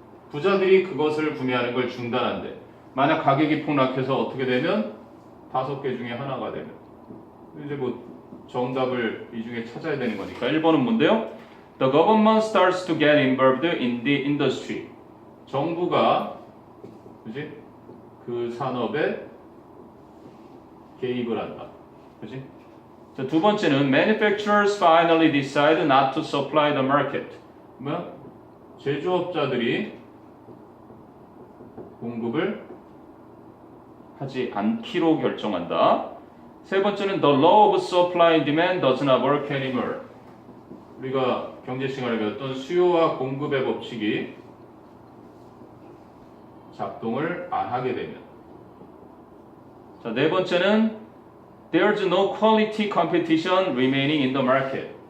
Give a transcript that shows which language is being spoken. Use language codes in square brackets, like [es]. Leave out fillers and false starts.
[ko] 부자들이 그것을 구매하는 걸 중단한대. 만약 가격이 폭락해서 어떻게 되면 5개 중에 하나가 되면 이제 뭐 정답을 이 중에 찾아야 되는 거니까 1번은 뭔데요? [en] The government starts to get involved in the industry. [ko] 정부가 그지? 그 산업에 개입을 한다. 그지? 자, 두 번째는 [en] manufacturers finally decide not to supply the market. [ko] 뭐야? 제조업자들이 공급을 하지 않기로 결정한다. 세 번째는 [en] the law of supply and demand does not work anymore. [ko] 우리가 경제 시간에 배웠던 수요와 공급의 법칙이 작동을 안 하게 되면. 자, 네 번째는 [en] there's no quality competition remaining in the market.